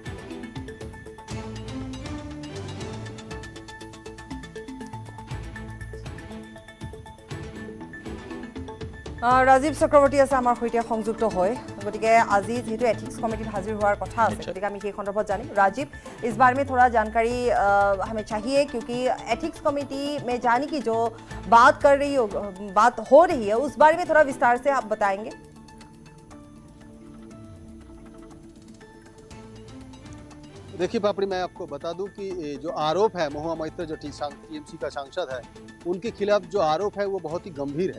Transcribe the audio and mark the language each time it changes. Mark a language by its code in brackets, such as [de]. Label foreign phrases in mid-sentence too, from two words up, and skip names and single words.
[as] ৰাজীৱ চক্ৰৱৰ্তী আছে আমাৰ সৈতে সংযুক্ত হয়। গতিকে আজি যেহেতু [en] ethics committeeত [as] হাজিৰ হোৱাৰ কথা আছে, গতিকে আমি সেই সন্দৰ্ভত জানিম। [hi] राजीव, इस बारे में थोड़ा जानकारी हमें चाहिए, क्योंकि [en] ethics committee [hi] में जाने की जो बात हो रही है उस बारे में थोड़ा विस्तार से आप बताएंगे। देखिए पापड़ी, मैं आपको बता दूं कि जो आरोप है महुआ मौर्य जो टीएमसी का सांसद है, उनके खिलाफ जो आरोप है वो बहुत ही गंभीर है।